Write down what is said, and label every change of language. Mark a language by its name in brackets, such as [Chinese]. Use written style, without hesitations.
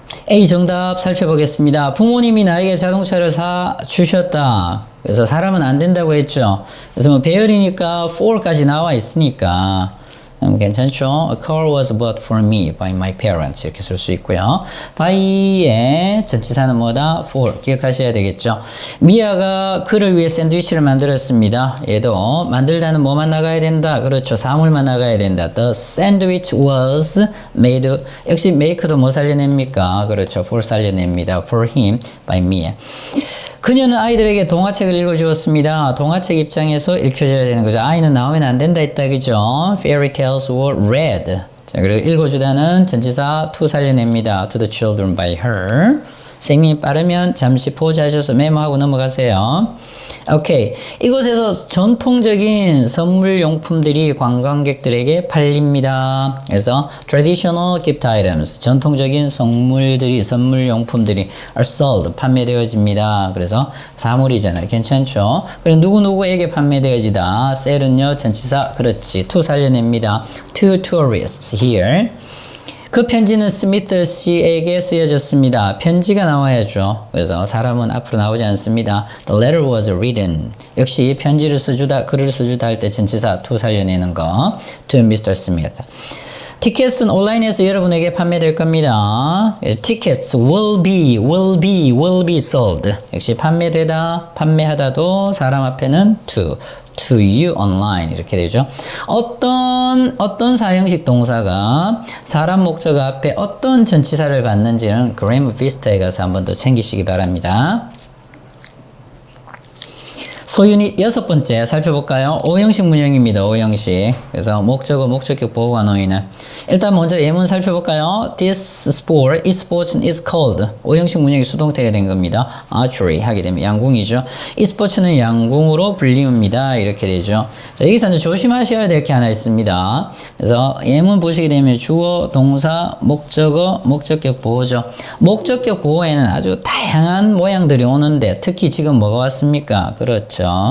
[Korean] A 정답 살펴보겠습니다. 부모님이 나에게 자동차를 사 주셨다. 그래서 사람은 안 된다고 했죠. 그래서 뭐 배열이니까 for까지 나와 있으니까 괜찮죠? [English] A car was bought for me by my parents [Korean] 이렇게 쓸 수 있고요. by의 전치사는 뭐다? for 기억하셔야 되겠죠. 미아가 그를 위해 샌드위치를 만들었습니다. 얘도 만들다는 뭐만 나가야 된다. 그렇죠. 사물만 나가야 된다. [English] The sandwich was made. [Korean] 역시 make도 뭐 살려냅니까? 그렇죠. [English] for [Korean] 살려냅니다. [English] For him by me. [Korean] 그녀는 아이들에게 동화책을 읽어주었습니다. 동화책 입장에서 읽혀줘야 되는 거죠. 아이는 나오면 안 된다 했다, 그죠? [English] Fairy tales were read. [Korean] 자, 그리고 읽어주다는 전치사 to 살려냅니다. [English] To the children by her. [Korean] 선생님이 빠르면 잠시 포즈하셔서 메모하고 넘어가세요. 오케이. 이곳에서 전통적인 선물용품들이 관광객들에게 팔립니다. 그래서 [English] traditional gift items, [Korean] 전통적인 선물용품들이 [English] are sold, [Korean] 판매되어집니다. 그래서 사물이잖아요. 괜찮죠? 그리고 누구누구에게 판매되어지다. sell은요, 전치사, 그렇지. [English] to [Korean] 살려냅니다. [English] To tourists here. [Korean] 그 편지는 스미트 씨에게 쓰여졌습니다. 편지가 나와야죠. 그래서 사람은 앞으로 나오지 않습니다. [English] The letter was written. [Korean] 역시 편지를 써주다, 글을 써주다 할 때 전치사 to 살려내는 거. [English] To Mr. Smith. [Korean] 티켓은 온라인에서 여러분에게 판매될 겁니다. [English] Tickets will be sold. [Korean] 역시 판매되다, 판매하다도 사람 앞에는 [English] to you online [Korean] 이렇게 되죠. 어떤 사형식 동사가 사람 목적 앞에 어떤 전치사를 받는지는 그래머 비스트에 가서 한번 더 챙기시기 바랍니다. 소유닛 6번째 살펴볼까요? 오형식 문형입니다. 오형식. 그래서 목적어, 목적격 보호가 놓이는. 일단 먼저 예문 살펴볼까요? [English] This sport, [Korean] 이 스포츠는 [English] is called. [Korean] 오형식 문형이 수동태가 된 겁니다. Archery 하게 되면 양궁이죠. 이 스포츠는 양궁으로 불리웁니다. 이렇게 되죠. 자, 여기서 이제 조심하셔야 될 게 하나 있습니다. 그래서 예문 보시게 되면 주어, 동사, 목적어, 목적격 보호죠. 목적격 보호에는 아주 다양한 모양들이 오는데 특히 지금 뭐가 왔습니까? 그렇죠.